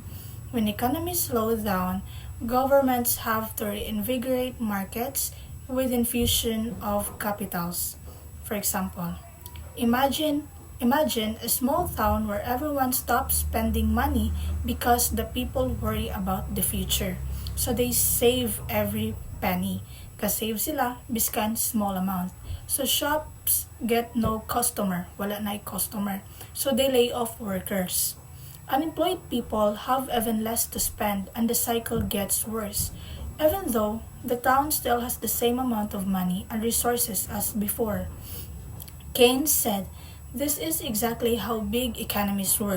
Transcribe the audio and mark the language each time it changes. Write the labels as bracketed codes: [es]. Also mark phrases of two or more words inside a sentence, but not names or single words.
[en] When economies slow down, governments have to reinvigorate markets with infusion of capitals. For example, Imagine Imagine a small town where everyone stops spending money because the people worry about the future. So they save every penny. [hil] Kasave sila biskan [en] small amount. So shops get no customer, [hil] wala na customer. [en] So they lay off workers. Unemployed people have even less to spend and the cycle gets worse. Even though the town still has the same amount of money and resources as before. Keynes said, "This is exactly how big economies work.